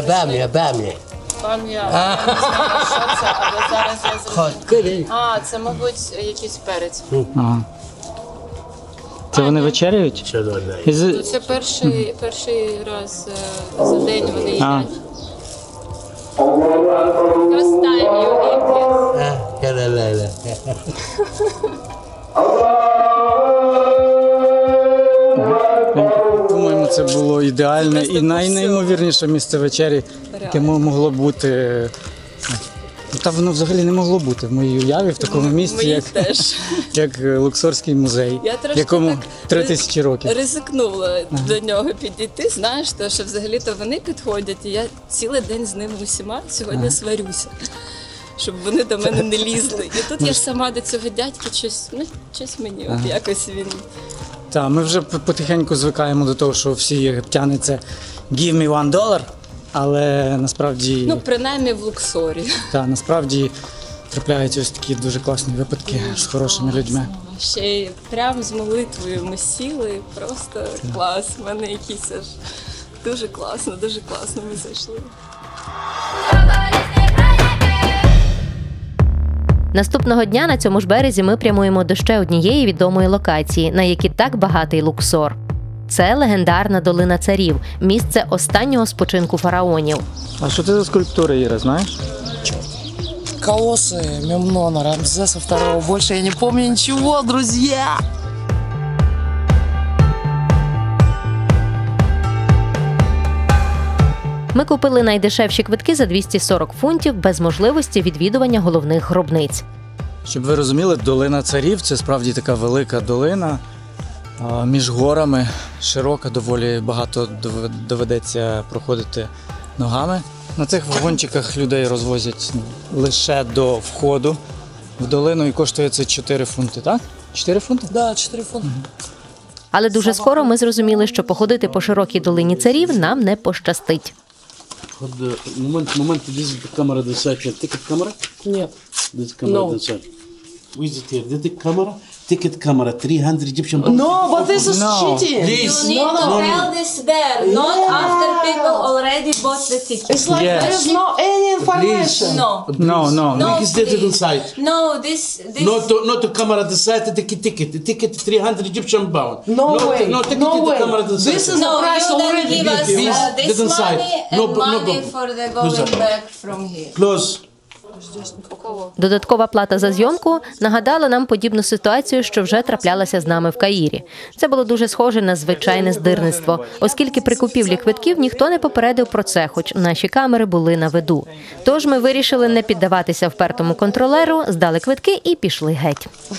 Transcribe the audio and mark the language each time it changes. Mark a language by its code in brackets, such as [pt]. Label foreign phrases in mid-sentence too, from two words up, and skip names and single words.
[uk] Пан я не знаю, що це, але зараз я зроблю. А, це, мабуть, якийсь перець. Ага. Це вони вечеряють? Це перший раз за день вони їдять. [en] First time you eat this. [uk] По-моєму, це було ідеальне і найнеймовірніше місце вечері, яке могло бути. Та воно взагалі не могло бути в моїй уяві в такому місці, як Луксорський музей, якому 3000 років. Ризикнула до нього підійти, знаєш, то, що взагалі-то вони підходять, і я цілий день з ними усіма сьогодні сварюся, щоб вони до мене не лізли. І тут я сама до цього дядька щось мені, от якось він... Так, ми вже потихеньку звикаємо до того, що всі єгиптяни – це [en] «give me $1», [uk] але насправді... Ну, принаймні в Луксорі. Так, насправді трапляються ось такі дуже класні випадки з хорошими людьми. Ще й прямо з молитвою ми сіли, просто клас. В мене якийсь аж дуже класно ми зайшли. Наступного дня на цьому ж березі ми прямуємо до ще однієї відомої локації, на якій так багатий Луксор. Це легендарна долина царів, місце останнього спочинку фараонів. А що це за скульптури, Іра, знаєш? Колоссы Мемнона, Рамзеса II. [ru] Больше я не помню ничего, друзья! [uk] Ми купили найдешевші квитки за 240 фунтів без можливості відвідування головних гробниць. Щоб ви розуміли, долина царів – це справді така велика долина між горами, широка, доволі багато доведеться проходити ногами. На цих вагончиках людей розвозять лише до входу в долину і коштує це 4 фунти, так? 4 фунти? Так, да, 4 фунти. Але дуже скоро ми зрозуміли, що походити по широкій долині царів нам не пощастить. Момент, [en] this is the camera the side. Ticket camera? Нет. This is camera the side. With it here. This is camera. Ticket camera. 300 Egyptian pounds. No, but this is cheating. Please. You need to tell this there, not after people already bought the ticket. It's like there is no any information. No. Because this is inside. No, this Not to camera the side. The ticket 300 Egyptian pounds. No way. No, ticket No way. the camera the side. This is the price you then already. give us this This inside. money No, and no money problem. for the going back from here. Close. [uk] Додаткова плата за зйомку нагадала нам подібну ситуацію, що вже траплялася з нами в Каїрі. Це було дуже схоже на звичайне здирництво, оскільки при купівлі квитків ніхто не попередив про це, хоч наші камери були на виду. Тож ми вирішили не піддаватися впертому контролеру, здали квитки і пішли геть.